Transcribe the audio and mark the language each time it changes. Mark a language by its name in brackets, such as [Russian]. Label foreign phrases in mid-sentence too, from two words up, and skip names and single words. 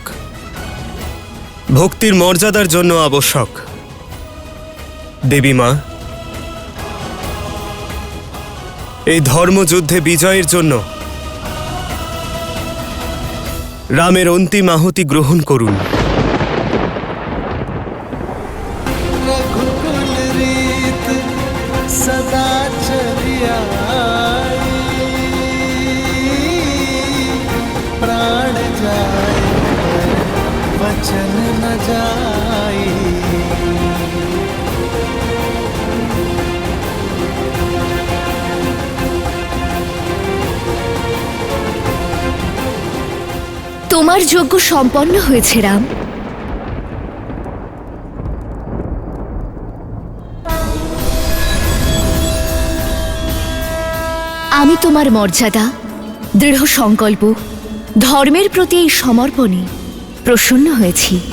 [Bangla] ভক্তির মর্যাদার জন্য আবশ্যক। দেবী মা, এই ধর্মযুদ্ধে বিজয়ের জন্য রামের অন্তিম আহুতি গ্রহণ করুন। [Awadhi] रघुकुल रीत सदा चली आई, प्राण जाए पर वचन न जाई। [Bangla] তোমার যজ্ঞ সম্পন্ন হয়েছে রাম। আমি তোমার মর্যাদা, দৃঢ় সংকল্প, ধর্মের প্রতি এই সমর্পণে প্রসন্ন হয়েছি।